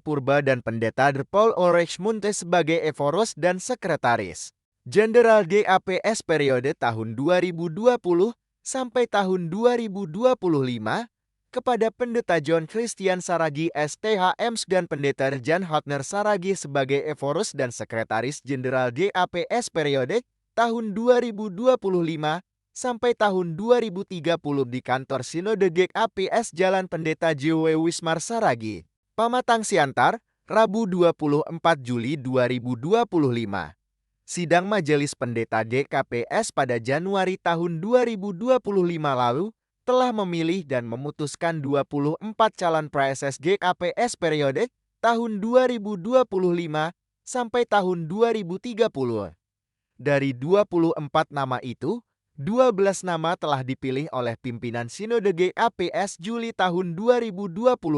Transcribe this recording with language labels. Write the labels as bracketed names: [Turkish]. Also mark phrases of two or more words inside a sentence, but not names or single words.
[Indonesian] Purba dan Pendeta Paul Ulrich Munte sebagai Eforus dan Sekretaris Jenderal GKPS periode tahun 2020 sampai tahun 2025 kepada Pendeta John Christian Saragi STHMS dan Pendeta Jan Hotner Saragi sebagai Eforus dan Sekretaris Jenderal GKPS periode tahun 2025 sampai tahun 2030 di kantor Sinode GKPS Jalan Pendeta J.W. Wismar Saragi, Pamatang Siantar, Rabu 24 Juli 2025. Sidang Majelis Pendeta GKPS pada Januari tahun 2025 lalu telah memilih dan memutuskan 24 calon pra-SS GKPS periode tahun 2025 sampai tahun 2030. Dari 24 nama itu, 12 nama telah dipilih oleh pimpinan Sinode GKPS Juli tahun 2025.